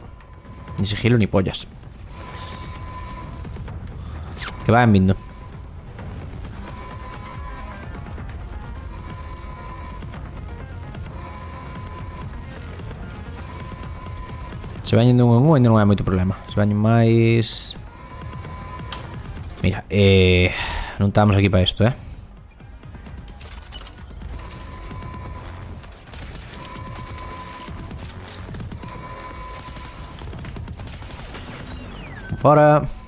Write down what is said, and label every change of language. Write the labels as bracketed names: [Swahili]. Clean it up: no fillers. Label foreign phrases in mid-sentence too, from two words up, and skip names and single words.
[Spanish] Ni sigilo ni pollas. Que vayan viendo. Se van yendo [Galician] un ainda non hai moito problema. Se van máis... Mira, non estamos aquí para isto, Fora.